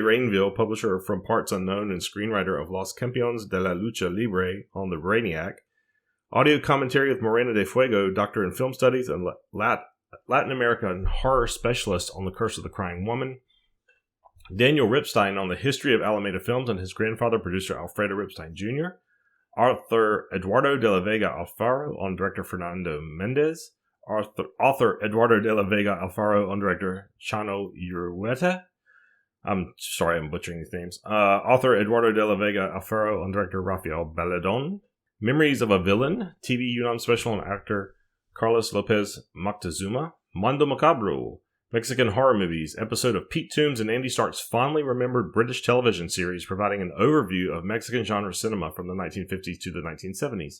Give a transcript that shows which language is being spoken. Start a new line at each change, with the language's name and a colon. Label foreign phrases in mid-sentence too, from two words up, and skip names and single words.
English: Rainville, publisher from Parts Unknown and screenwriter of Los Campeones de la Lucha Libre, on The Brainiac. Audio commentary with Morena de Fuego, doctor in film studies and Latin American horror specialist, on The Curse of the Crying Woman. Daniel Ripstein on the history of Alameda Films and his grandfather, producer Alfredo Ripstein Jr. Author Eduardo de la Vega Alfaro on director Fernando Mendez. Author Eduardo de la Vega Alfaro on director Chano Urueta. I'm sorry I'm butchering these names. Author Eduardo de la Vega Alfaro and director Rafael Baladon. Memories of a Villain, TV Yunnan special and actor Carlos Lopez Moctezuma. Mondo Macabro, Mexican horror movies, episode of Pete Toombs and Andy Stark's fondly remembered British television series providing an overview of Mexican genre cinema from the 1950s to the 1970s.